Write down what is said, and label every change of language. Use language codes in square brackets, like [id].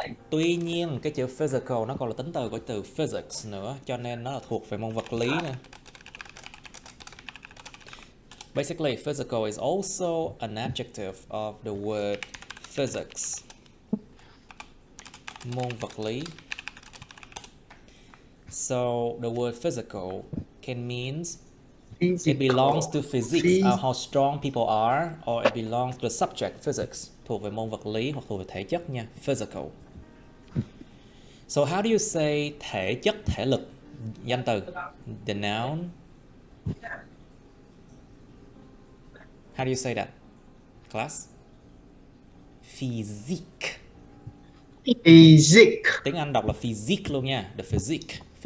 [vi] Tuy nhiên cái chữ physical nó còn là tính từ của từ physics nữa, cho nên nó là thuộc về môn vật lý nữa. [en] Basically, physical is also an adjective of the word physics. [vi] Môn vật lý. [en] So the word physical can means it belongs to physics, how strong people are, or it belongs to the subject physics, [vi] thuộc về môn vật lý hoặc thuộc về thể chất nha, [en] physical. So how do you say [vi] thể chất, thể lực? Danh từ, [en] the noun. How do you say that, class? Physique. Physics. [vi] Tiếng Anh đọc là physique luôn nha, the physique.